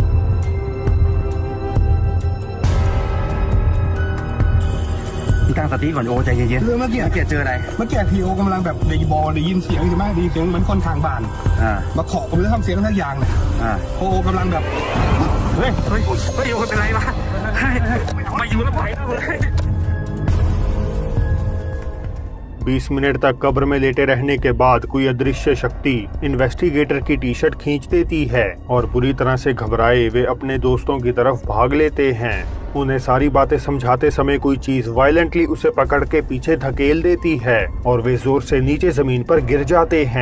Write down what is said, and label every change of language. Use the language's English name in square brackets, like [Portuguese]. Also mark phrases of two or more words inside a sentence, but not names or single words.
[Thai] ตั้งสติก่อนโอใจเย็น เมื่อกี้ เจออะไร เมื่อกี้พีโอกำลังแบบได้ยินเสียงใช่ไหมได้ยินเสียงเหมือนคนทางบ้านมาเคาะผมแล้วทำเสียงทั้งอย่างเลยโอกำลังแบบ เฮ้ยโอเป็นไรวะมาอยู่แล้วไปแล้วเลย [Hindi] 20 मिनट तक कब्र में लेटे रहने के बाद कोई अदृश्य शक्ति इन्वेस्टिगेटर की टी शर्ट खींच देती है और बुरी तरह से घबराए वे अपने दोस्तों की तरफ भाग लेते हैं। उन्हें सारी बातें समझाते समय कोई चीज वायलेंटली उसे पकड़ के पीछे धकेल देती है और वे जोर से नीचे जमीन पर गिर जाते हैं।